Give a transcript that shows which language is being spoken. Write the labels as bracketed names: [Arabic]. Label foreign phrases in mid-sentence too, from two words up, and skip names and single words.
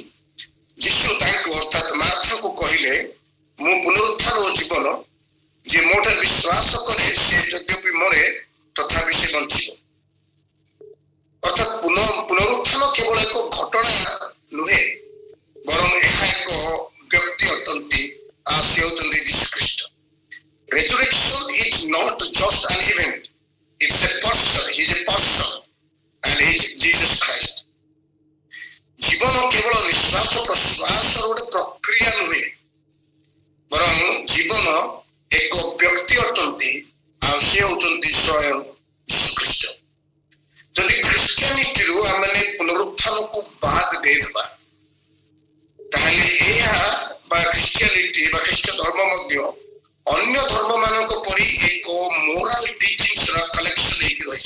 [Odia] ଯୀଶୁ ତାଙ୍କୁ ଅର୍ଥାତ୍ ମାର୍ଥାଙ୍କୁ କହିଲେ, ମୁଁ ପୁନରୁତ୍ଥାନ ଓ ଜୀବନ, ଯିଏ ମୋ ଠାରେ ବିଶ୍ୱାସ କରେ ସେ ଯଦ୍ୟପି ମରେ ତଥାପି ସେ ବଞ୍ଚିବ। ଅର୍ଥାତ୍ ପୁନରୁତ୍ଥାନ କେବଳ ଏକ ଘଟଣା ନୁହେଁ, ବରଂ ଏହା ଏକ ବ୍ୟକ୍ତି ଅଟନ୍ତି, ଆଉ ସେ ହେଉଛନ୍ତି ଯୀଶୁ ଖ୍ରୀଷ୍ଟ। [English] Resurrection is not just an event, it's a person, he is a person and he is Jesus Christ. [Odia] ଜୀବନ କେବଳ ନିଶ୍ୱାସ ପ୍ରଶ୍ୱାସର ଗୋଟେ ପ୍ରକ୍ରିୟା ନୁହେଁ, ବରଂ ଜୀବନ ଏକ ବ୍ୟକ୍ତି ଅଟନ୍ତି, ଆଉ ସେ ହେଉଛନ୍ତି ସ୍ୱୟଂ ଯୀଶୁ ଖ୍ରୀଷ୍ଟ। ଯଦି ଖ୍ରୀଷ୍ଟିଆନିଟିରୁ ଆମେ ପୁନରୁତ୍ଥାନକୁ ବାଦ ଦେଇଦେବା, ତାହେଲେ ଏହା ବା ଖ୍ରୀଷ୍ଟିଆନିଟି ବା ଖ୍ରୀଷ୍ଟ ଧର୍ମ ମଧ୍ୟ ଅନ୍ୟ ଧର୍ମ ମାନଙ୍କ ପରି ଏକ [English] moral teachings [Odia] ର କଲେକ୍ସନ ହେଇକି ରହିଛି।